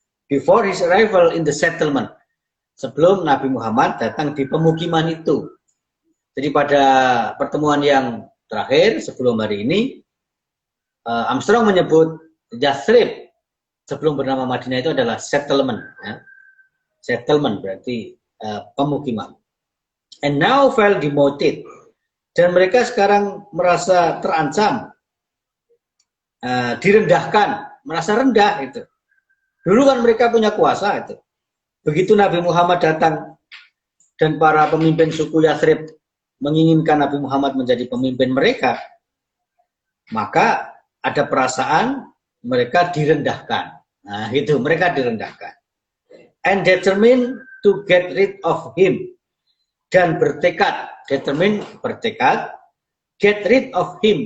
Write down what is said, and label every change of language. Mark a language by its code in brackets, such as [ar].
[en] Before his arrival in the settlement. [id] Sebelum Nabi Muhammad datang di pemukiman itu. Jadi pada pertemuan yang terakhir sebelum hari ini, Armstrong menyebut Yathrib sebelum bernama Madinah itu adalah settlement. Ya. Settlement berarti pemukiman. [en] and now felt demoted. [id] Dan mereka sekarang merasa terancam, direndahkan, merasa rendah itu. Dulu kan mereka punya kuasa itu. Begitu Nabi Muhammad datang dan para pemimpin suku Yathrib menginginkan Nabi Muhammad menjadi pemimpin mereka, maka ada perasaan mereka direndahkan. Nah, itu mereka direndahkan. [en] And determined to get rid of him. [id] Dan bertekad, [en] determined bertekad, get rid of him.